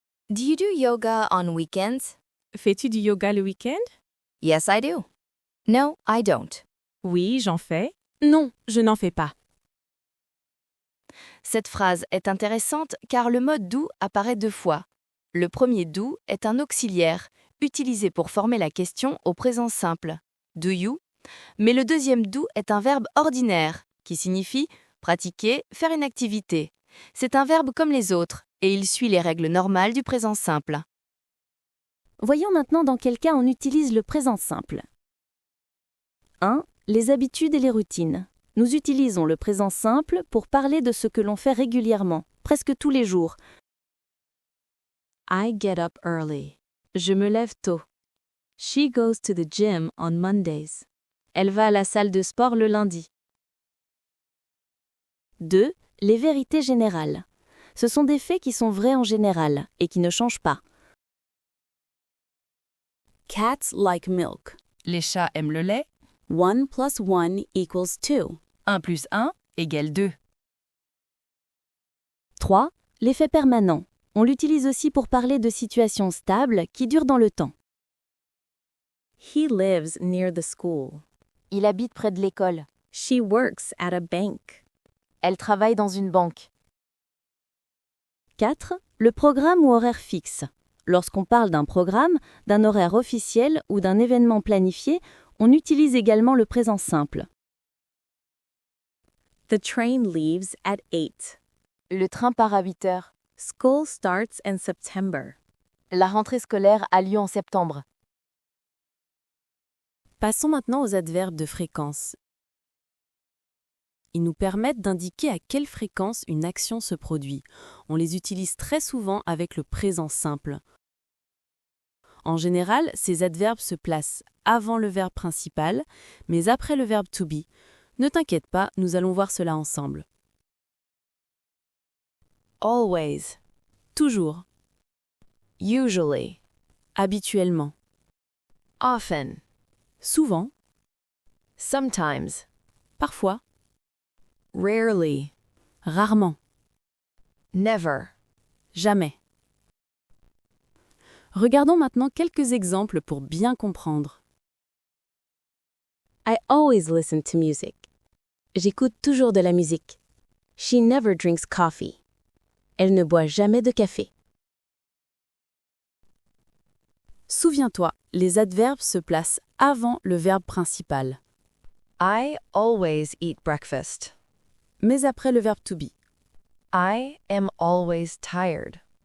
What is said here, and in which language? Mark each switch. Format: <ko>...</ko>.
<en>Do you do yoga on weekends?</en> <fr>Fais-tu du yoga le week-end?</fr> <en>Yes, I do. No, I don't.</en> <fr>Oui, j'en fais. Non, je n'en fais pas. Cette phrase est intéressante car le mode do apparaît deux fois. Le premier do est un auxiliaire, utilisé pour former la question au présent simple.</fr> <en>Do you?</en> <fr>Mais le deuxième do est un verbe ordinaire, qui signifie pratiquer, faire une activité. C'est un verbe comme les autres, et il suit les règles normales du présent simple. Voyons maintenant dans quel cas on utilise le présent simple. 1. Les habitudes et les routines. Nous utilisons le présent simple pour parler de ce que l'on fait régulièrement, presque tous les jours.</fr> <en>I get up early.</en> <fr>Je me lève tôt.</fr> <en>She goes to the gym on Mondays.</en> <fr>Elle va à la salle de sport le lundi. 2. Les vérités générales. Ce sont des faits qui sont vrais en général et qui ne changent pas.</fr> <en>Cats like milk.</en> <fr>Les chats aiment le lait.</fr> <en>1 plus 1 equals 2.</en> <fr>1 plus 1 égale 2. 3. L'effet permanent. On l'utilise aussi pour parler de situations stables qui durent dans le temps.</fr> <en>He lives near the school.</en> <fr>Il habite près de l'école.</fr> <en>She works at a bank.</en> <fr>Elle travaille dans une banque. 4. Le programme ou horaire fixe. Lorsqu'on parle d'un programme, d'un horaire officiel ou d'un événement planifié, on utilise également le présent simple.</fr> <en>The train leaves at 8.</en> <fr>Le train part à 8 heures.</fr> <en>School starts in September.</en> <fr>La rentrée scolaire a lieu en septembre. Passons maintenant aux adverbes de fréquence. Ils nous permettent d'indiquer à quelle fréquence une action se produit. On les utilise très souvent avec le présent simple. En général, ces adverbes se placent avant le verbe principal, mais après le verbe to be. Ne t'inquiète pas, nous allons voir cela ensemble.</fr> <en>Always.</en> <fr>Toujours.</fr> <en>Usually.</en> <fr>Habituellement.</fr> <en>Often.</en> <fr>Souvent.</fr> <en>Sometimes.</en> <fr>Parfois.</fr> <en>Rarely.</en> <fr>Rarement.</fr> <en>Never.</en> <fr>Jamais. Regardons maintenant quelques exemples pour bien comprendre.</fr> <en>I always listen to music.</en> <fr>J'écoute toujours de la musique.</fr> <en>She never drinks coffee.</en> <fr>Elle ne boit jamais de café. Souviens-toi, les adverbes se placent avant le verbe principal,</fr> <en>I always eat breakfast.</en> <fr>mais après le verbe to be.</fr> <en>I am always tired.</en>